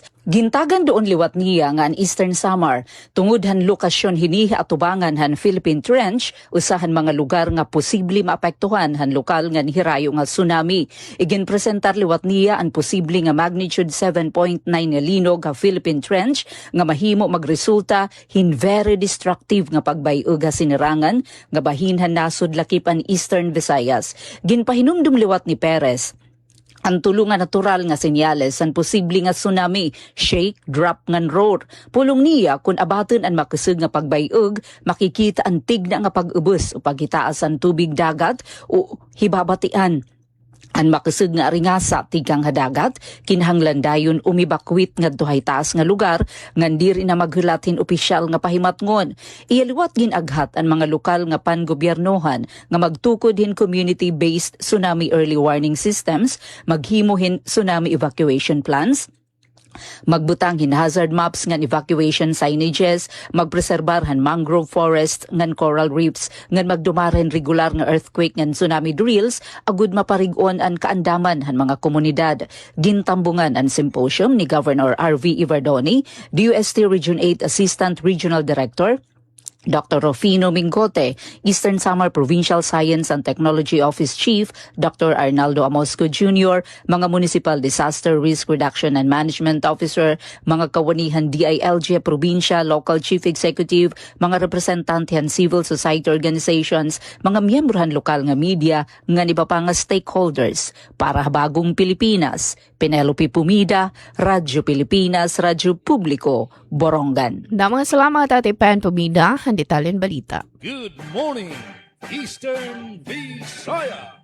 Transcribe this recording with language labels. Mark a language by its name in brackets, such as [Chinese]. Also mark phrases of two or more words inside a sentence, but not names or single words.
[Waray] Gintagan doon liwat niya nga ang Eastern Samar, tungod han lokasyon hini atubangan han Philippine Trench, usahan mga lugar nga posible maapektuhan han lokal nga hirayo nga tsunami. Iginpresentar liwat niya ang posible nga magnitude 7.9 nga linog ha Philippine Trench nga mahimo magresulta hin [English] very destructive [Waray] nga pagbayog ha sinirangan nga bahinhan nasod lakip ang Eastern Visayas. Ginpahinumdum liwat ni Perez ang tulungan natural nga senyales ang posible nga tsunami, [English] shake, drop ngan roar. [Waray] Pulong niya kung abaton ang makasug nga pagbayog, makikita ang tigna nga pag-ubos o pagitaas ang tubig dagat o hibabatian. Ang makasug nga aringasa tigang hadagat, kinahanglan dayon umibakwit nga duhay taas nga lugar, ngan diri na maghulatin opisyal nga pahimatngon. Iyaluwat ginaghat ang mga lokal nga pangobyernohan nga magtukod hin [English] community-based tsunami early warning systems, [Waray] maghimuhin [English] tsunami evacuation plans, [Waray] magbutang hin [English] hazard maps [Waray] ngan [English] evacuation signages, [Waray] magpreserbarhan [English] mangrove forest [Waray] ngan [English] coral reefs, [Waray] ngan magdumaren regular nga earthquake ngan [English] tsunami drills, [Waray] agud maparig-on ang kaandaman han mga komunidad. Gintambungan ang symposium ni Governor R.V. Iverdoni, DUST Region 8 [English] Assistant Regional Director, [Waray] Dr. Rufino Mingote, Eastern Samar Provincial Science and Technology Office Chief, Dr. Arnaldo Amosco Jr., mga [English] Municipal Disaster Risk Reduction and Management Officer, [Waray] mga kawanihan DILG Provincia, [English] Local Chief Executive, [Waray] mga representantehan [English] civil society organizations, [Waray] mga miyembrohan lokal nga media, nga iba pa nga stakeholders. Para Bagong Pilipinas, Penelope Pumida, Radyo Pilipinas, Radyo Publiko, Borongan. Damang salamat Ate Pen Pumida, ang detalyen balita. [English] Good morning, Eastern Visayas.